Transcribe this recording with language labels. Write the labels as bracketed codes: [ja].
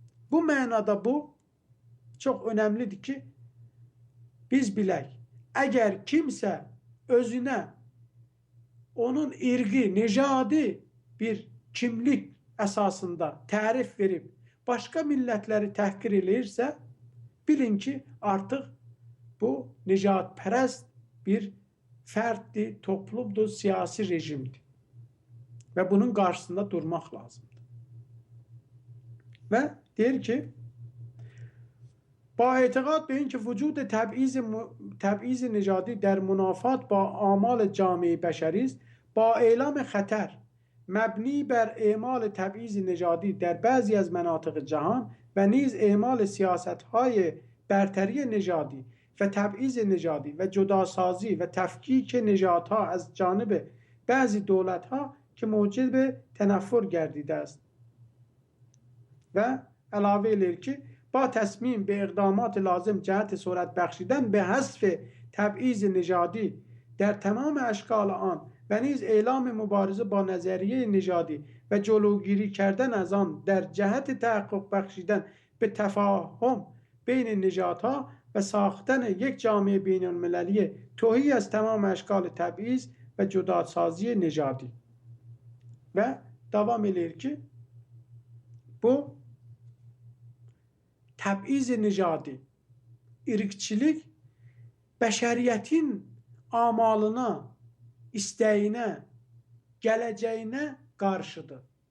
[az] Bu mənada bu çox önəmlidir ki, biz bilək, əgər kimsə özünə onun irqi, necadi bir kimlik əsasında tərif verib, başqa millətləri təhqir eləyirsə, bilin ki, artıq bu necadpərəst bir fərddir, toplumdur, siyasi rejimdir. Və bunun qarşısında durmaq lazımdır. [fa] Və deyir ki, با اعتقاد به اینکه وجود تبعیض نژادی در منافات با آمال جامعه بشری است، با اعلام خطر مبنی بر اعمال تبعیض نژادی در بعضی از مناطق جهان و نیز اعمال سیاست‌های برتری نژادی و تبعیض نژادی و جداسازی و تفکیک نژادها از جانب بعضی دولت‌ها که موجب تنفر گردیده است. و علاوه [az] eləyir ki, [fa] با تصمیم به اقدامات لازم جهت صورت بخشیدن به حذف تبعیض نژادی در تمام اشکال آن و نیز اعلام مبارزه با نظریه نژادی و جلوگیری کردن از آن در جهت تحقق بخشیدن به تفاهم بین نژادها و ساختن یک جامعه بین المللی تهی از تمام اشکال تبعیض و جداسازی نژادی. [az] Və davam eləyir ki, bu təb'iz-i nicadi, irqçilik bəşəriyyətin amalına, istəyinə, gələcəyinə qarşıdır.